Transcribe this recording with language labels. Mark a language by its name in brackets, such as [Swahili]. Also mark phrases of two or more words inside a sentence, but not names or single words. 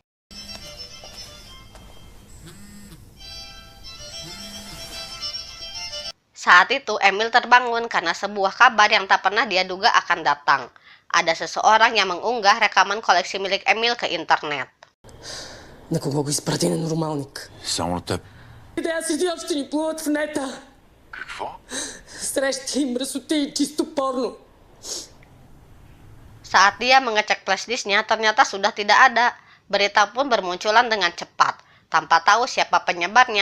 [Indonesian] Saat itu Emil terbangun karena sebuah kabar yang tak pernah dia duga akan datang. Ada seseorang yang mengunggah rekaman koleksi milik Emil ke internet. [Bulgarian] На кого го изпрати ненормалник? Само на теб. Да аз седя ще ни плуват в нета. Какво? Срещи, мръсоти и чисто порно. [Indonesian] Saat dia mengecek flashdisknya, ternyata sudah tidak ada. Berita pun bermunculan dengan cepat, tanpa tahu siapa penyebarnya.